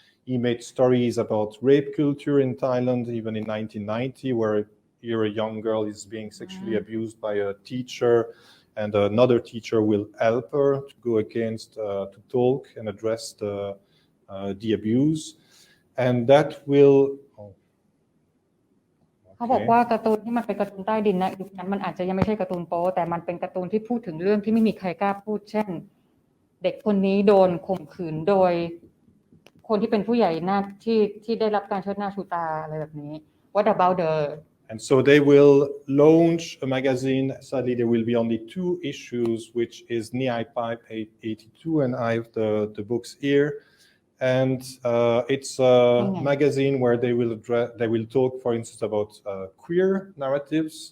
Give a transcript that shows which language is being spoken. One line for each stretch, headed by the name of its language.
English: He made stories about rape culture in Thailand, even in 1990, where here a young girl is being sexually abused by a teacher, and another teacher will help her to go against, to talk and address the abuse. And that will...
Thai: เขาบอกว่าการ์ตูนที่มันเป็นการ์ตูนใต้ดินนะยุคนั้นมันอาจจะยังไม่ใช่การ์ตูนโป๊แต่มันเป็นการ์ตูนที่พูดถึงเรื่องที่ไม่มีใครกล้าพูดเช่นเด็กคนนี้โดนข่มขืนโดยคนที่เป็นผู้ใหญ่หน้าที่ได้รับการเชิดหน้าชูตาอะไรแบบนี้
English: What about the And so they will launch a magazine. Sadly, there will be only 2 issues, which is Niai Pipe 82, and I have the books here. And it's a magazine where they will talk, for instance, about queer narratives.